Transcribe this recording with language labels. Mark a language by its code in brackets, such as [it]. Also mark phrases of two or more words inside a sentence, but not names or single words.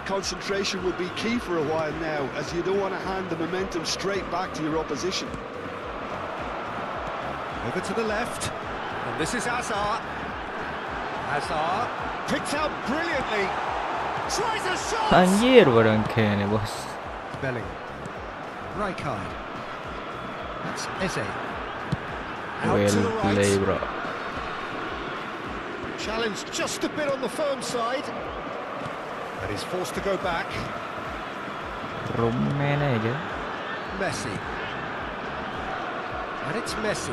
[en] that concentration will be key for a while now, as you don't want to hand the momentum straight back to your opposition. Over to the left, and this is Hazard. Hazard picked out brilliantly. Tries a shot. [id] Anjir barang kayaknya bos. [en] Bellingham. Rijkaard. That's Eze. Out to Well the play, right. bro. Challenged just a bit on the firm side. And he's forced to go back. [id] Rumen aja. [en] Messi. And it's Messi.